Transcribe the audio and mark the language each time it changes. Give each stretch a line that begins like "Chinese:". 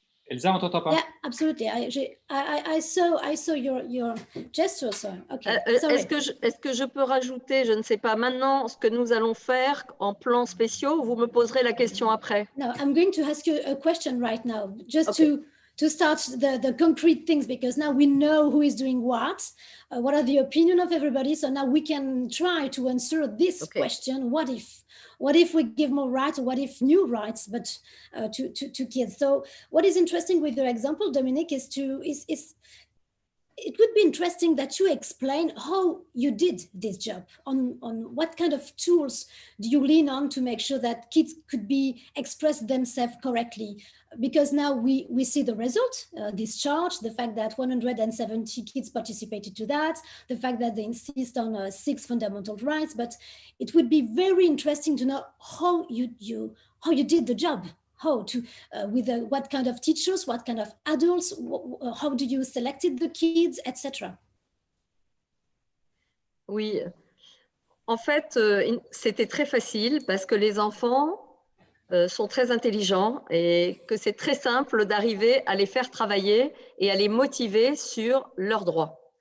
French: Elsa, on t'entend pas?
English: Yeah, absolutely. I saw your gesture. So, okay.
French: Est-ce que je peux rajouter, je ne sais pas, maintenant, ce que nous allons faire en plans spéciaux, ou vous me poserez la question après?
English: No, I'm going to ask you a question right now, just to start the concrete things, because now we know who is doing what are the opinion of everybody. So now we can try to answer this question: what if we give more rights, or what if new rights, but to kids? So what is interesting with your example, Dominic, is it would be interesting that you explain how you did this job, on what kind of tools do you lean on to make sure that kids could express themselves correctly? Because now we see the result, this chart, the fact that 170 kids participated to that, the fact that they insist on 6 fundamental rights, but it would be very interesting to know how you did the job. How to, with what kind of teachers, what kind of adults, how do you selected the kids, etc.
French: Oui, en fait, c'était très facile parce que les enfants sont très intelligents et que c'est très simple d'arriver à les faire travailler et à les motiver sur leurs droits.